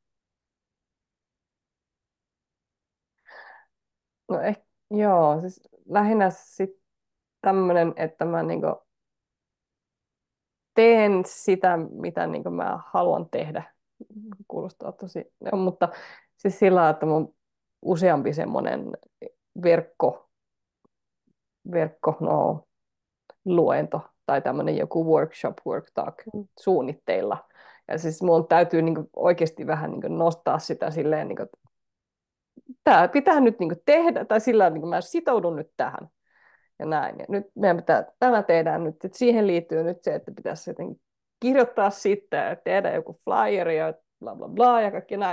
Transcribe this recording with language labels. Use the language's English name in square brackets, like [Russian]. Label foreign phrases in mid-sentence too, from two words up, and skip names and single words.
[Finnish] No joo, siis lähinnä sitten tämmöinen, että mä niinku teen sitä, mitä niinku mä haluan tehdä. Kuulostaa tosi, no, mutta siis sillä lailla, että mun useampi semmoinen verkko, no, luento tai tämmöinen joku workshop, [English] work talk [Finnish] Mm. suunnitteilla. Ja siis mun täytyy niinku oikeasti vähän niinku nostaa sitä silleen, niinku, että tämä pitää nyt niinku tehdä, tai sillä tavalla, niinku mä sitoudun nyt tähän ja näin. Ja nyt meidän tämä tehdään nyt, että siihen liittyy nyt se, että pitäisi jotenkin kirjoittaa sitten ja tehdä joku flyer ja bla bla bla ja kaikki näin.